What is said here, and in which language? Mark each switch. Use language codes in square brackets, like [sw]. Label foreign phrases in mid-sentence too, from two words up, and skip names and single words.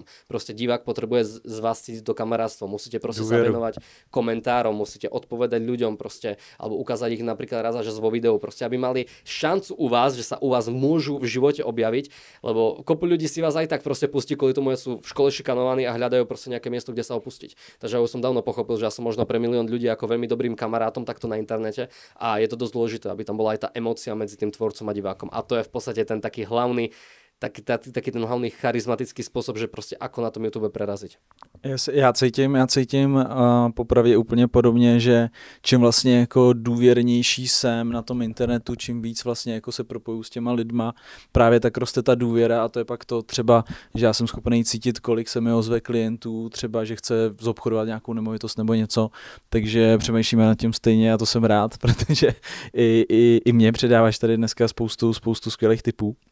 [sk] Proste divák potrebuje z vás cítiť do kamarátstva, musíte proste sa venovať komentárom, musíte odpovedať ľuďom proste, alebo ukázať ich napríklad raz až vo videu, proste, aby mali šancu u vás, že sa u vás môžu v živote objaviť, lebo kopu ľudí si vás aj tak proste pustí, kvôli tomu, že sú v škole šikanovaní a hľadajú proste nejaké miesto, kde sa opustiť. Takže ja už som dávno pochopil, že ja som možno pre milión ľudí ako veľmi dobrým kamarátom takto na internete a je to dosť dôležité, aby tam bola aj tá emócia medzi tým tvorcom a divákom. A to je v podstate ten taký hlavný taký ten hlavný charizmatický spôsob, že proste ako na tom YouTube preraziť. [cs] Já cítím popravdě úplně podobně, že čím vlastně jako důvěrnější jsem na tom internetu, čím víc vlastně jako se propoju s těma lidma, právě tak roste ta důvěra a to je pak to třeba, že já jsem schopný cítit, kolik se mi ozve klientů, třeba, že chce zobchodovat nějakou nemovitost nebo něco, takže přemýšlíme nad tím stejně a to jsem rád, protože i mě předáváš tady dneska spoustu skvělých tipů.